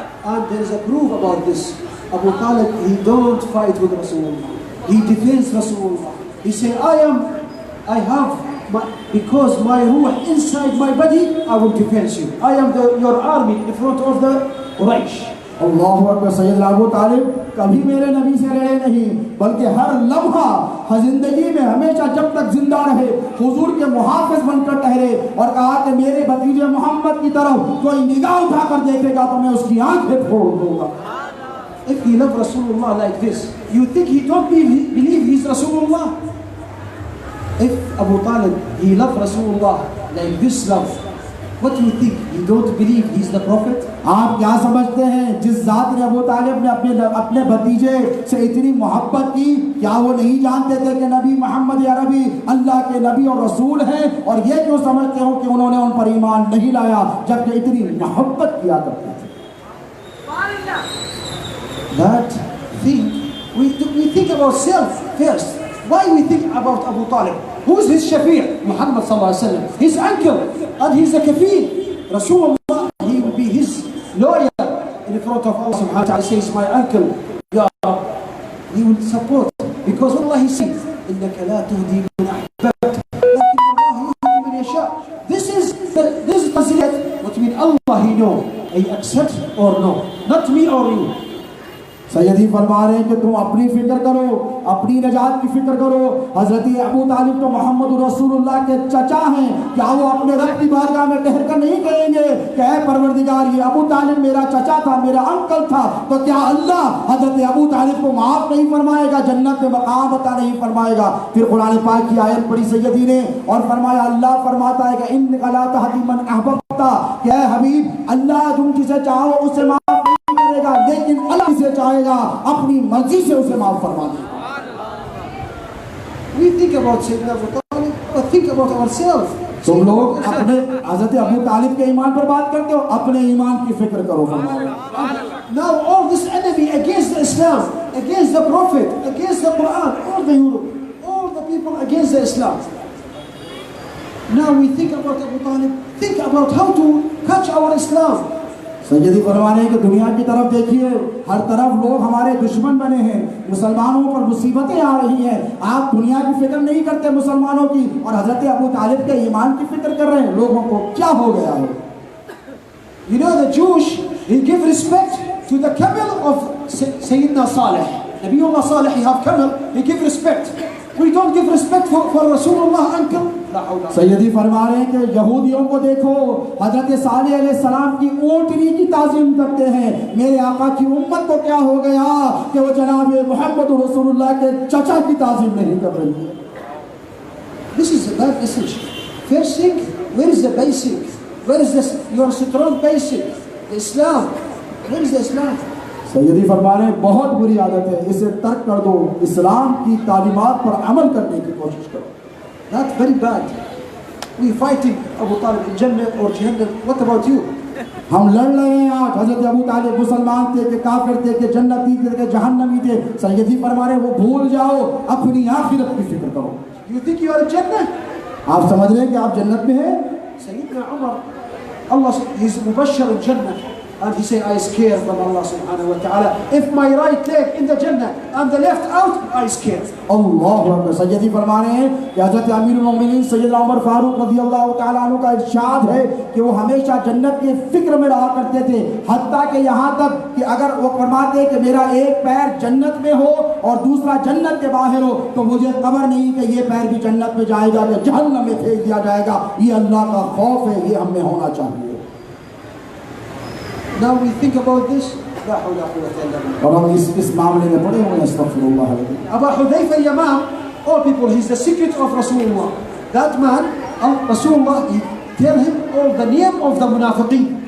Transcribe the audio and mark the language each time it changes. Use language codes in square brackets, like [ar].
[en] And there is a proof about this. Abu Talib, he don't fight with Rasulullah. He defends Rasulullah. He say, I have because my ruh inside my body, I will defend you. I am your army in front of the Quraysh. [ar] अल्लाहु अकबर। [hi] सैयद अबू तालिब कभी मेरे नबी से लड़े नहीं, बल्कि हर लम्हा जिंदगी में हमेशा जब तक जिंदा रहे हुजूर के मुहाफिज बनकर ठहरे और कहा कि मेरे भतीजे मोहम्मद की तरफ कोई निगाह उठाकर देखेगा तो मैं उसकी आंखें फोड़ दूंगा। [en] If he loved Rasulullah like this, you think he don't believe he's Rasulullah? If Abu Talib, he loved Rasulullah like this love, what do you think? You don't believe he's the Prophet? [hi] आप क्या समझते हैं जिस जात ने अबू तालिब ने अपने भतीजे से इतनी मोहब्बत की, क्या वो नहीं जानते थे कि नबी मोहम्मद अरबी अल्लाह के नबी और रसूल हैं? और ये क्यों समझते हो कि उन्होंने उन पर ईमान नहीं लाया जबकि इतनी मोहब्बत किया करते थे? [en] That thing, we think about self first. Why we think about Abu Talib? Who is his shafi'? Muhammad sallallahu alaihi wasallam, his uncle, and he's a kafir. Rasulullah, he will be his lawyer in front of Allah subhanahu wa ta'ala. Says, my uncle, ya Rab, he will support, because Allah he says, [ar] إِنَّكَ لَا تُهْدِي مَنْ أَحْبَبْتَ لَكِنَّ اللَّهَ يُهْدِي مَنْ يَشَاءُ. [en] This is translated between Allah he know, I accept or no, not me or you. [hi] सैयदी फरमा रहे हैं कि तुम अपनी फिक्र करो, अपनी नजात की फिक्र करो। हजरत अबू तालिब तो मोहम्मद रसूलुल्लाह के चचा हैं, क्या वो अपने रब की बारगाह में ठहर कर नहीं कहेंगे कि ऐ परवरदिगार, ये अबू तालिब मेरा चचा था, मेरा अंकल था, तो क्या अल्लाह हजरत अबू तालिब को माफ नहीं फरमाएगा, जन्नत में मकाम अता नहीं फरमाएगा? फिर कुरान पाक की आयत पढ़ी सैयदी ने और फरमाया, अल्लाह फरमाता है कि [ar] इन्नका ला तहदी मन अहबब्ता, [hi] क्या हबीब अल्लाह तुम जिसे चाहो उसे माफ नहीं करेगा, लेकिन अल्लाह जिसे चाहेगा अपनी मर्जी से उसे माफ फरमा देगा। [en] We think about Sayyidina Abu Talib, or think about ourselves. [hi] तुम लोग अपने हजरत अबू तालिब के ईमान पर बात करते हो, अपने ईमान की फिक्र करो। [en] Now all this enemy against Islam, against the Prophet, against the Quran, all the Europe, all the people against the Islam. Now we think about Abu Talib, think about how to catch our Islam. [hi] सैयदी फरमाने की दुनिया की तरफ देखिए, हर तरफ लोग हमारे दुश्मन बने हैं, मुसलमानों पर मुसीबतें आ रही हैं। आप दुनिया की फिक्र नहीं करते मुसलमानों की, और हजरत अबू तालिब के ईमान की फिक्र कर रहे हैं। लोगों को क्या हो गया है? [en] You know the Jewish, he give respect to the camel of Sayyidina Saleh. Nabiullah Saleh, he have camel, he give respect. We don't give respect for Rasulullah uncle. [hi] सैयदी फरमा रहे हैं कि यहूदियों को देखो, हजरत सालेह अलैहिस्सलाम की ऊँटनी की ताज़ीम करते हैं। मेरे आका की उम्मत को क्या हो गया कि वो जनाब मोहम्मद रसूलुल्लाह के चचा की ताज़ीम नहीं कर रही है? [en] This is a bad message. First thing, where is the basic? Where is this, your strong basic? Islam. Where is the Islam? [hi] सैयदी फरमा रहे हैं बहुत बुरी आदत है, इसे तर्क कर दो, इस्लाम की तालीमात पर अमल करने की कोशिश करो। [en] That's very bad. We fighting Abu Talib in Jannah or Jahannam. What about you? [hi] हम लड़ रहे हैं आज, हजरत अबू तालिब मुसलमान थे कि काफिर थे कि जन्नती थे कि जहन्नमी थे। सैयदी फरमा रहे हैं वो भूल जाओ, अपनी आखिरत की फिक्र करो। [en] You think you are in Jannah? [hi] आप समझ रहे हैं कि आप जन्नत में हैं? [en] Sayyidina Umar, Allah, he's mubashshar in Jannah. And he said, I scare from Allah subhanahu wa ta'ala. If my right leg in the Jannah and the left out, I scare. [ar] अल्लाहु अकबर। [hi] सैयदी फरमा रहे हैं कि हज़रत अमीरुल मोमिनीन सैयदना उमर फारूक रज़ियल्लाहु ताला अन्हु का इरशाद है कि वो हमेशा जन्नत की फिक्र में रहा करते थे, हत्ता कि यहाँ तक कि अगर वो फरमाते कि मेरा एक पैर जन्नत में हो और दूसरा जन्नत के बाहर हो तो मुझे खबर नहीं कि ये पैर भी जन्नत में जाएगा कि जहन्नम में फेंक दिया जाएगा। ये अल्लाह का खौफ है, ये हमें होना चाहिए। [en] Now we think about this. [ar] لا حول ولا قوة إلا بالله. [hi] और हम इस मामले में पड़े हुए हैं। [ar] अस्तगफिरुल्लाह। [en] Abu Hudayfa al-Yamam, all people, he's the secret of Rasulullah. That man, Rasulullah, he tell him all the name of the munafiqeen.